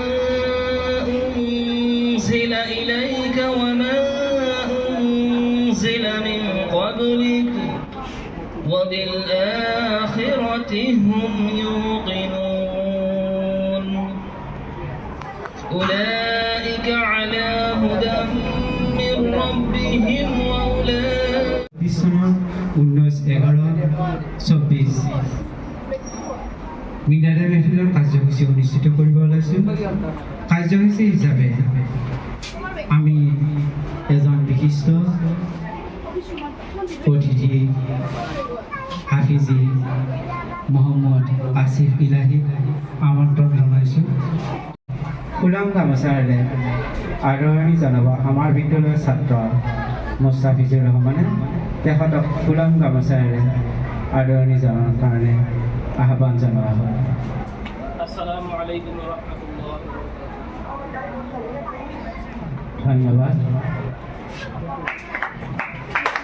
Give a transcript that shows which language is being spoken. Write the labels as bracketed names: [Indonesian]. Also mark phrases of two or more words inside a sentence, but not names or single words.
[Arabic] أنزل إليك وما أنزل من قبلك وبالآخرة هم يوقنون أولئك على هدى من ربهم وأولئك 19/11/24 [Assamese] মিনাৰে মেহফিলৰ কাৰ্যসূচী অনুষ্ঠিত কৰিব ওলাইছোঁ। কাৰ্যসূচী হিচাপে আমি এজন বিশিষ্ট অতিথি হাফিজি মহম্মদ আসিফ ইলাহী আমন্ত্ৰণ জনাইছোঁ। ফুলাম গামোচাৰে আদৰণি জনাব আমাৰ বিদ্যালয়ৰ ছাত্ৰ মুস্তাফিজুৰ ৰহমানে। তেখেতক ফুলাম গামোচাৰে আদৰণি জনাবৰ কাৰণে আহ্বান জনোৱা হয়। [Arabic] السلام عليكم ورحمة الله. [Assamese] ধন্যবাদ।